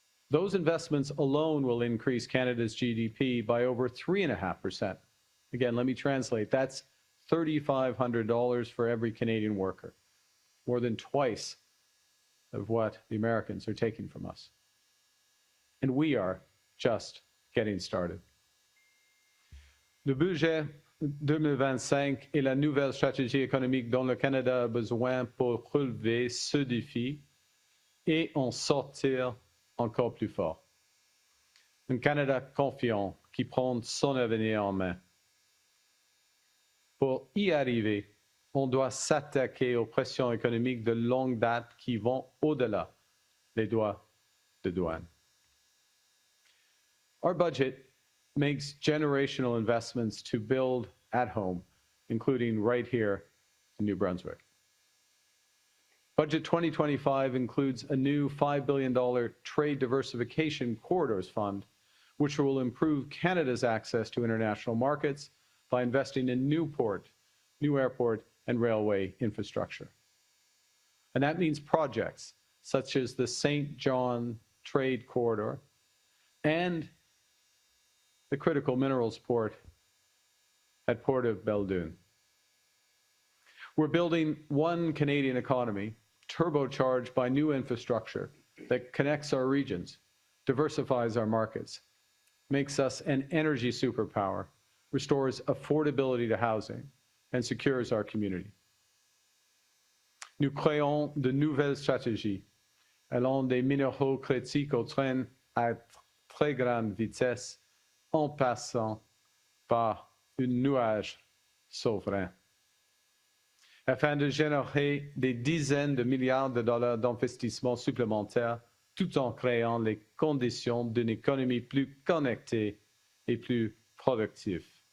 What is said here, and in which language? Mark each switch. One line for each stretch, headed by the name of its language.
English: Those investments alone will increase Canada's GDP by over 3.5%. Again, let me translate. That's $3,500 for every Canadian worker, more than twice of what the Americans are taking from us. And we are just getting started.
French: Le budget 2025 est la nouvelle stratégie économique dont le Canada a besoin pour relever ce défi et en sortir encore plus fort. Un Canada confiant qui prend son avenir en main. Pour y arriver, on doit s'attaquer aux pressions économiques de longue date qui vont au-delà des droits de douane.
English: Our budget makes generational investments to build at home, including right here in New Brunswick. Budget 2025 includes a new $5 billion Trade Diversification Corridors Fund, which will improve Canada's access to international markets by investing in new port, new airport, and railway infrastructure. And that means projects such as the St. John Trade Corridor and the critical minerals port at Port of Belledune. We're building one Canadian economy, turbocharged by new infrastructure that connects our regions, diversifies our markets, makes us an energy superpower, restores affordability to housing, and secures our community.
French: Nous créons de nouvelles stratégies allant des minéraux critiques au train à très grande vitesse en passant par un nuage souverain, afin de générer des dizaines de milliards de dollars d'investissements supplémentaires tout en créant les conditions d'une économie plus connectée et plus productive.